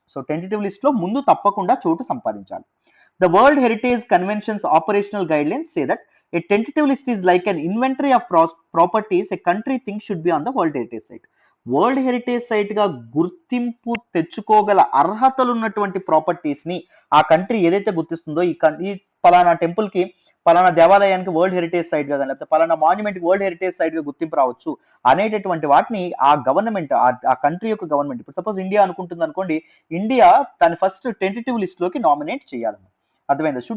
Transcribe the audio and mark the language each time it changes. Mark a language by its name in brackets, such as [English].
[Telugu] So tentative list లో ముందు తప్పకుండా చోటు సంపాదించాలి. [English] The World Heritage Convention's operational guidelines say that a tentative list is like an inventory of properties a country thinks should be on the World Heritage Site. [Telugu] World heritage site గా గుర్తింపు తెచ్చుకోగల అర్హతలు ఉన్నటువంటి properties ని ఆ country ఏదైతే గుర్తిస్తుందో ఈ పలానా temple కి పలానా దేవాలయానికి వరల్డ్ హెరిటేజ్ సైట్ గా కానీ లేకపోతే పలానా మాన్యుమెంట్ వరల్డ్ హెరిటేజ్ సైట్ గా గుర్తింపు రావచ్చు అనేటటువంటి వాటిని ఆ గవర్నమెంట్ ఆ కంట్రీ యొక్క గవర్నమెంట్ ఇప్పుడు సపోజ్ ఇండియా అనుకుంటుంది అనుకోండి, ఇండియా దాని ఫస్ట్ టెంటేటివ్ లిస్ట్ లోకి నామినేట్ చేయాలి. అర్థమైందా?